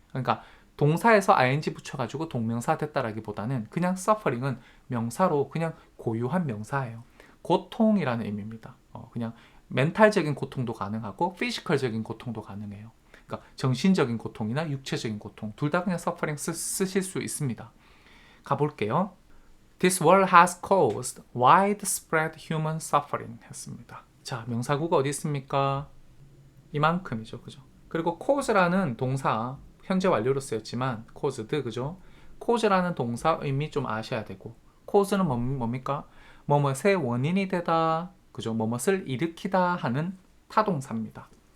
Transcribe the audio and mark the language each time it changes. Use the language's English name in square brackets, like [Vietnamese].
[Korean] 그러니까 동사에서 ing 붙여가지고 동명사 됐다라기보다는 그냥 suffering은 명사로 그냥 고유한 명사예요. 고통이라는 의미입니다. 그냥 멘탈적인 고통도 가능하고 피지컬적인 고통도 가능해요. 그러니까 정신적인 고통이나 육체적인 고통 둘 다 그냥 suffering 쓰실 수 있습니다. 가볼게요. [English] This war has caused widespread human suffering [Korean] 했습니다. 자, 명사구가 어디 있습니까? 이만큼이죠. 그죠? 그리고 cause라는 동사 현재 완료로 쓰였지만 caused 그죠? cause라는 동사 의미 좀 아셔야 되고 cause는 뭡니까? 뭐뭇의 원인이 되다 그죠? 뭐뭇을 일으키다 하는 타동사입니다.